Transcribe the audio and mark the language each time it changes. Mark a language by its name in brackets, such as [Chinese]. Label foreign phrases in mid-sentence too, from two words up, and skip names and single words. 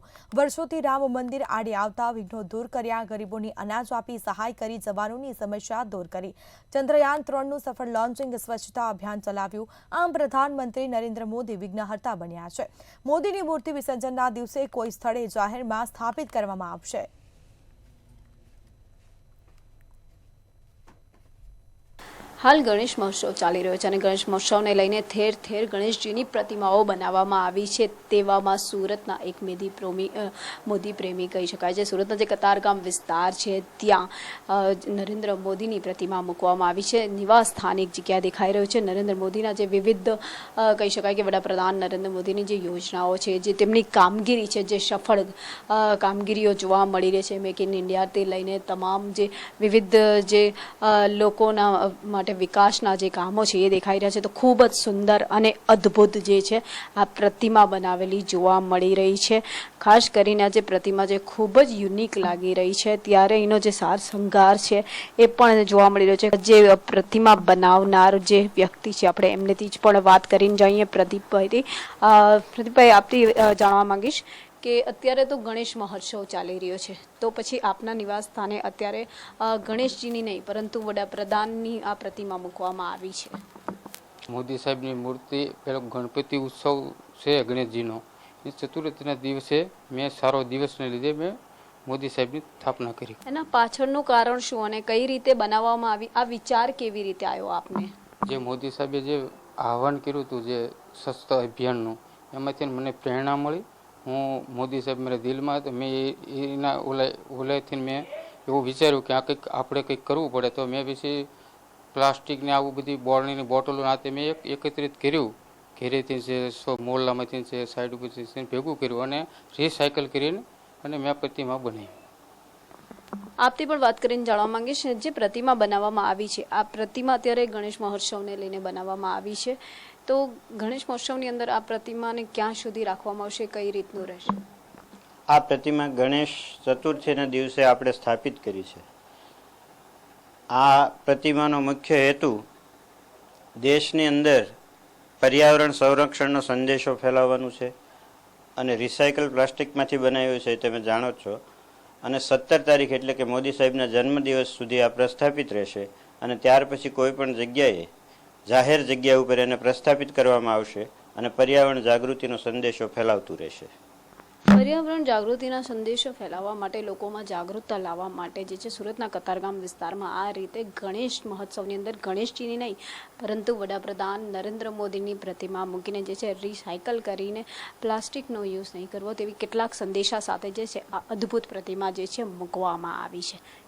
[Gujarati] વર્ષોથી રામ મંદિર આડે આવતા વિઘ્નો દૂર કર્યા। ગરીબોને અનાજ આપી સહાય કરી જવાનોની સમસ્યા દૂર કરી। ચંદ્રયાન 3નું સફળ લોન્ચિંગ સ્વચ્છતા અભિયાન ચલાવ્યું। આમ પ્રધાનમંત્રી નરેન્દ્ર મોદી વિઘ્નહર્તા બન્યા છે। મોદીની મૂર્તિ વિસર્જનના દિવસે કોઈ સ્થળે જાહેરમાં સ્થાપિત કરવામાં આવશે। હાલ ગણેશ મહોત્સવ ચાલી રહ્યો છે અને ગણેશ મહોત્સવ ને લઈને ઠેર ઠેર ગણેશજીની પ્રતિમાઓ બનાવવામાં આવી છે। તેવામાં સુરતના એક મોદી પ્રેમી કહી શકાય છે। સુરતના જે કતારગામ વિસ્તાર છે ત્યાં નરેન્દ્ર મોદીની પ્રતિમા મૂકવામાં આવી છે। નિવાસ સ્થાન એક જગ્યાએ દેખાઈ રહ્યો છે। નરેન્દ્ર મોદીના જે વિવિધ કહી શકાય કે વડાપ્રધાન નરેન્દ્ર મોદીની જે યોજનાઓ છે, જે તેમની કામગીરી છે, જે સફળ કામગીરીઓ જોવા મળી રહી છે, [English] make in India [Gujarati] તે લઈને તમામ જે વિવિધ જે લોકોના વિકાસના જે કામો છે એ દેખાઈ રહ્યા છે। તો ખૂબ જ સુંદર અને અદ્ભુત જે છે આ પ્રતિમા બનાવેલી જોવા મળી રહી છે। ખાસ કરીને આ જે પ્રતિમા જે ખૂબ જ યુનિક લાગી રહી છે, ત્યારે એનો જે સાર શૃંગાર છે એ પણ જોવા મળી રહ્યો છે। જે પ્રતિમા બનાવનાર જે વ્યક્તિ છે આપણે એમનેથી જ પણ વાત કરીને જાઈએ। પ્રદીપભાઈ આપથી જાણવા માંગીશ કે અત્યારે તો ગણેશ મહોત્સવ ચાલી રહ્યો છે, તો પછી આપના નિવાસ સ્થાને અત્યારે ગણેશજીની નહીં પરંતુ વડાપ્રધાનની આ પ્રતિમા મૂકવામાં આવી છે। મોદી સાહેબની મૂર્તિ પેલો ગણપતિ ઉત્સવ છે ગણેશજીનો એ ચતુર્થીના દિવસે મેં સારો દિવસને લીધે મેં મોદી સાહેબની સ્થાપના કરી। એના પાછળનું કારણ શું અને કઈ રીતે બનાવવામાં આવી? આ વિચાર કેવી રીતે આવ્યો આપને? જે મોદી સાહેબે જે આહ્વાન કર્યું હતું જે સ્વચ્છતા અભિયાનનું એમાંથી મને પ્રેરણા મળી। હું મોદી સાહેબ [Hindi] मेरे दिल में [Gujarati] તો મેં એના ઓલાથી મેં એવું विचार्યું કે આ કંઈક આપણે કંઈક કરવું પડે। તો મેં પછી પ્લાસ્ટિક ને આવું બધી બોટલની બોટલો નાતે મેં એકત્રિત કર્યું। ઘરેથી છે મોહલ્લામાંથી છે સાઈડ ઉપરથી ભેગું કર્યું અને રિસાયકલ કરીને અને મેં પ્રતિમા બનાવી। આપથી પણ વાત કરીને જાણવા માંગીશ જે પ્રતિમા બનાવવામાં આવી છે, આ પ્રતિમા અત્યારે ગણેશ મહોત્સવને લઈને બનાવવામાં આવી છે, તો ગણેશ મહોત્સવની અંદર આ પ્રતિમાને ક્યાં સુધી રાખવામાં આવશે, કઈ રીતનું રહેશે? આ પ્રતિમા ગણેશ ચતુર્થીના દિવસે આપણે સ્થાપિત કરી છે। આ પ્રતિમાનો મુખ્ય હેતુ દેશની અંદર પર્યાવરણ સંરક્ષણનો સંદેશો फैलावવાનો છે અને રિસાયકલ પ્લાસ્ટિકમાંથી બનાવ્યું છે તમે જાણો છો। અને 17 તારીખ એટલે કે મોદી સાહેબના જન્મદિવસ સુધી આ પ્રસ્થાપિત રહેશે અને ત્યાર પછી કોઈ પણ જગ્યાએ જાહેર જગ્યા ઉપર એને પ્રસ્થાપિત કરવામાં આવશે અને પર્યાવરણ જાગૃતિનો સંદેશો ફેલાવતું રહેશે। પર્યાવરણ જાગૃતિના સંદેશો ફેલાવવા માટે લોકોમાં જાગૃતતા લાવવા માટે જે છે સુરતના કતારગામ વિસ્તારમાં આ રીતે ગણેશ મહોત્સવની અંદર ગણેશજીની નહીં પરંતુ વડાપ્રધાન નરેન્દ્ર મોદીની પ્રતિમા મૂકીને જે છે રિસાયકલ કરીને પ્લાસ્ટિકનો યૂઝ નહીં કરવો તેવી કેટલાક સંદેશા સાથે જે છે આ અદ્ભુત પ્રતિમા જે છે મૂકવામાં આવી છે।